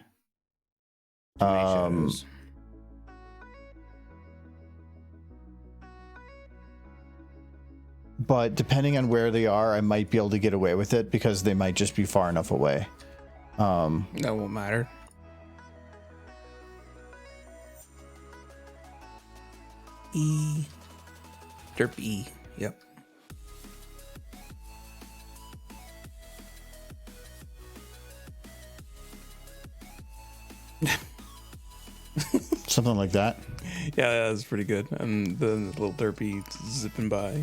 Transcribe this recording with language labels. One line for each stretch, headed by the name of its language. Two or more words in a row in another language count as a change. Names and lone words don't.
English: shadows. But depending on where they are, I might be able to get away with it because they might just be far enough away. That won't matter. E. Derp E. Yep. Something like that. Yeah, that's pretty good. And the little derpy zipping by.